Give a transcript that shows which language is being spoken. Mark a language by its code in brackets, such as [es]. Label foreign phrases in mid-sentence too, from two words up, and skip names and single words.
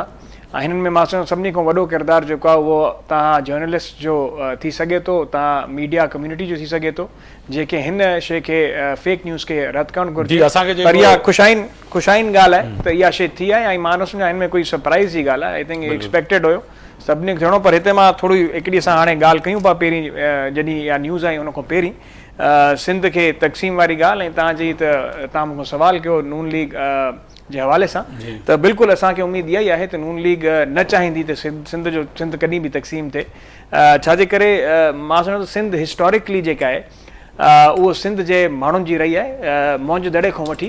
[sd] ऐं हिननि में मां चवां सभिनी खां वॾो किरदारु जेको आहे उहो तव्हां जर्नलिस्ट जो थी सघे थो, तव्हां मीडिया कम्यूनिटी जो थी सघे थो, जेके हिन शइ खे [en] fake news [sd] खे रद्द करणु घुरिजे। पर इहा ख़ुशाइन ॻाल्हि आहे त इहा शइ थी आहे ऐं मां न सम्झां हिन में कोई सरप्राइज़ जी ॻाल्हि आहे। [en] I think [sd] एक्सपेक्टेड हुयो सभिनी खे थियणो, पर हिते मां थोरी हिकिड़ी असां हाणे ॻाल्हि कयूं पिया पहिरीं जॾहिं इहा न्यूज़ आई उन खां पहिरीं सिंध खे तक़सीम वारी ॻाल्हि ऐं तव्हांजी त तव्हां मूंखां सुवालु कयो नून लीग जे हवाले सां, त बिल्कुलु असांखे उमेदु इहा ई आहे त नून लीग न चाहींदी त सिंध कॾहिं बि तक़सीम थिए, छाजे करे मां सम्झां थो सिंध हिस्टोरिकली जेका आहे उहो सिंध जे माण्हुनि जी रही आहे मौज दड़े खां वठी।